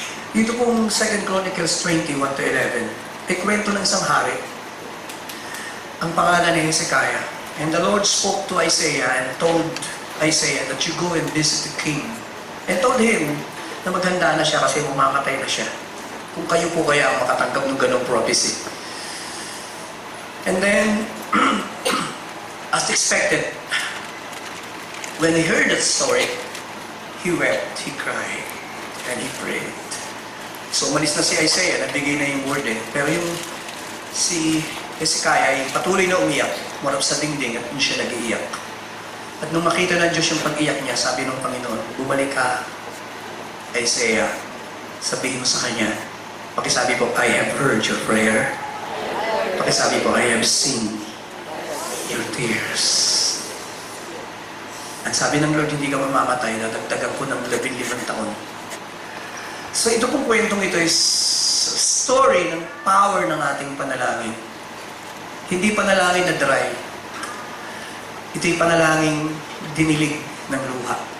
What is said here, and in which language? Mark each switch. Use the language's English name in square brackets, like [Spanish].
[Filipino] Dito pong 2 Chronicles 20:1-11, ay kwento ng isang hari. Ang pangalan ni Hezekiah. [English] And the Lord spoke to Isaiah and told Isaiah that you go and visit the king. And told him [Filipino] na maghanda na siya kasi mamamatay na siya. Kung kayo po kaya ang makatanggap ng ganong prophecy. [English] And then, as expected, when he heard that story, he wept, he cried, and he prayed. [Filipino] So, umalis na si Isaiah, nabigay na yung word eh. Pero yung si Hezekiah ay patuloy na umiyak, marap sa dingding at hindi siya nag-iiyak. At nung makita ng Diyos yung pag-iyak niya, sabi ng Panginoon, bumalik ka, Isaiah, sabihin mo sa kanya, pakisabi po, [English] I have heard your prayer. [Filipino] Pakisabi po, [English] I have seen your tears. [Filipino] At sabi ng Lord, hindi ka mamamatay, nadagdagan ko ng 15 taon. So ito pong kwentong ito is story ng power ng ating panalangin. Hindi panalangin na dry. Ito'y panalangin dinilig ng luha.